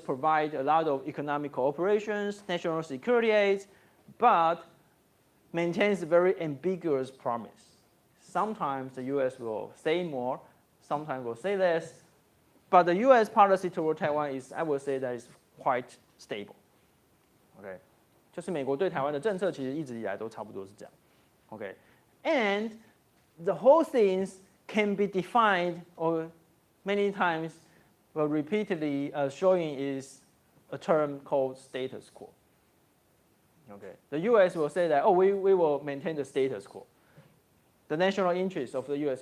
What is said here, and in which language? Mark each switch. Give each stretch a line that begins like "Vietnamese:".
English: provides a lot of economic cooperations, national security aids, but maintains a very ambiguous promise. Sometimes the U.S. will say more, sometimes will say less, but the U.S. policy toward Taiwan is, I would say, that is quite stable. Okay.
Chinese: 就是美国对台湾的政策其实一直以来都差不多是这样。
English: Okay. And the whole things can be defined or many times repeatedly showing is a term called status quo. Okay. The U.S. will say that, oh, we will maintain the status quo. The national interest of the U.S.